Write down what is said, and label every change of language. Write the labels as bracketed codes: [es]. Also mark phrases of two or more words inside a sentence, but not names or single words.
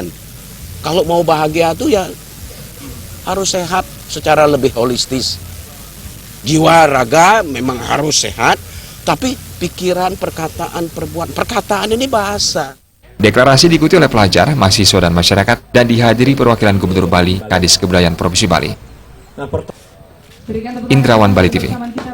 [id] Kalau mau bahagia tuh ya harus sehat secara lebih holistis. Jiwa raga memang harus sehat, tapi pikiran, perkataan, perkataan ini bahasa. Deklarasi diikuti oleh pelajar, mahasiswa, dan masyarakat dan dihadiri perwakilan Gubernur Bali, Kadis Kebudayaan Provinsi Bali. Indrawan, Bali TV.